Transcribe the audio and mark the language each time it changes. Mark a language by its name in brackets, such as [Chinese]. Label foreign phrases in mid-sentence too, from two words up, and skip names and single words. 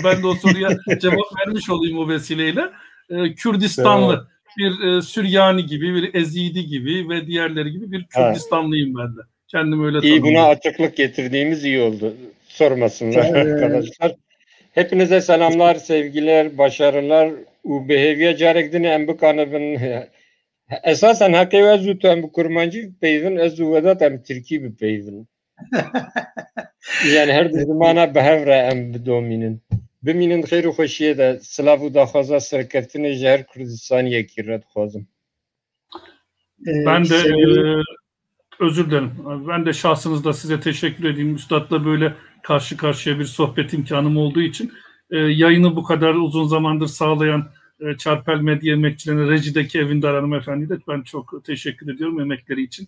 [Turkish] Ben de o soruya cevap vermiş olayım o vesileyle. Kürdistanlı, bir Süryani gibi, bir Ezidi gibi ve diğerleri gibi bir Kürdistanlıyım ben de. Kendimi öyle tanımlıyorum. İyi, buna açıklık getirdiğimiz iyi oldu. Sormasınlar arkadaşlar. Hepinize selamlar, sevgiler, başarılar. [Kurdish] U behaviye carekdini em bikanibin. Esasen hakê ez û tu em bi kurmancî peyvin, ez û Vedat em Tirkî bi peyvin. Yani her zimana bi hev re em bidomînin. Bimînin xêr û xweşiyê de silav û daxwaza serkeftinê ji her Kurdistaniyekî re dixwazim. [Turkish] Ben de özür dilerim. Ben de şahsınızda size teşekkür edeyim. Üstad'la böyle karşı karşıya bir sohbet imkanım olduğu için yayını bu kadar uzun zamandır sağlayan Çarpel Medya emekçilerine, rejideki Evindar hanımefendiye de ben çok teşekkür ediyorum emekleri için.